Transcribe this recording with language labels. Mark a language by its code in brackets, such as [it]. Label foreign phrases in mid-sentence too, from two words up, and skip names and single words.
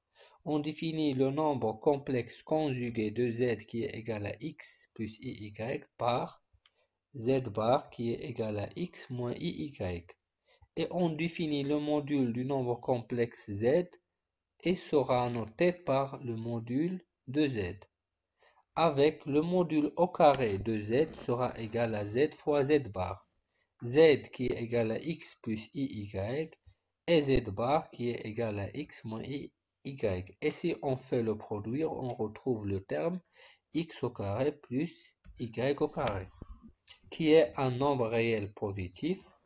[fr] On définit le nombre complexe conjugué de z qui est égal à x plus iy par z bar qui est égal à x moins iy. Et on définit le module du nombre complexe z et sera noté par le module de z. Avec le module au carré de z sera égal à z fois z bar. Z qui est égal à x plus iy et z bar qui est égal à x moins iy. Et si on fait le produit, on retrouve le terme x au carré plus y au carré, qui est un nombre réel positif.